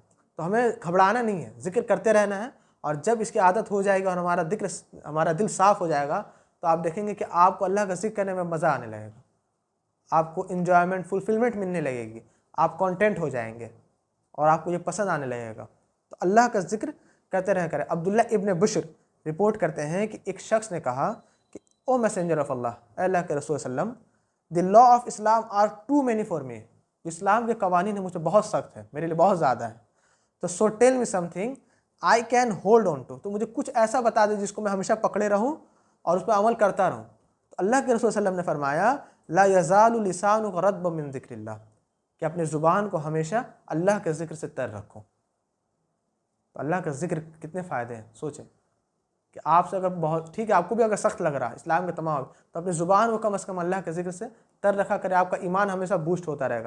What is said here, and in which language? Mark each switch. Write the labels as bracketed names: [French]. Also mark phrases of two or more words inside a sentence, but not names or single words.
[Hindi] तो हमें घबराना नहीं है, ज़िक्र करते रहना है, और जब इसकी आदत हो जाएगी और हमारा दिल साफ़ हो जाएगा, तो आप देखेंगे कि आपको अल्लाह का ज़िक्र करने में मज़ा आने लगेगा, आपको [English] enjoyment, fulfilment [Hindi] मिलने लगेगी, आप कॉन्टेंट हो जाएंगे और आपको ये पसंद आने लगेगा। तो अल्लाह का ज़िक्र करते रह करें। अब्दुल्ला इब्न बुश्र रिपोर्ट करते हैं कि एक शख्स ने कहा कि [English] O Messenger of Allah, [Hindi] अल्लाह के रसूल सल्लम, [English] the law of Islam are too many for me, [Hindi] इस्लाम के कवानीन है मुझसे बहुत सख्त है, मेरे लिए बहुत ज़्यादा है। [English] तो so tell me something I can hold on to, [Hindi] तो मुझे कुछ ऐसा बता दे जिसको मैं हमेशा पकड़े रहूँ और उस पर अमल करता रहूँ। तो अल्लाह के रसूल सल्लम ने फरमाया, [Arabic] لا يزال لسانك رطبا من ذكر الله, [Hindi] कि अपने ज़ुबान को हमेशा अल्लाह के ज़िक्र से तर रखो। तो अल्लाह का ज़िक्र कितने फ़ायदे हैं, सोचें कि आपसे अगर बहुत ठीक है, आपको भी अगर सख्त लग रहा है इस्लाम के तमाम, तो अपनी ज़ुबान को कम से कम अल्लाह के ज़िक्र से तर रखा करे, आपका ईमान हमेशा बूस्ट होता रहेगा।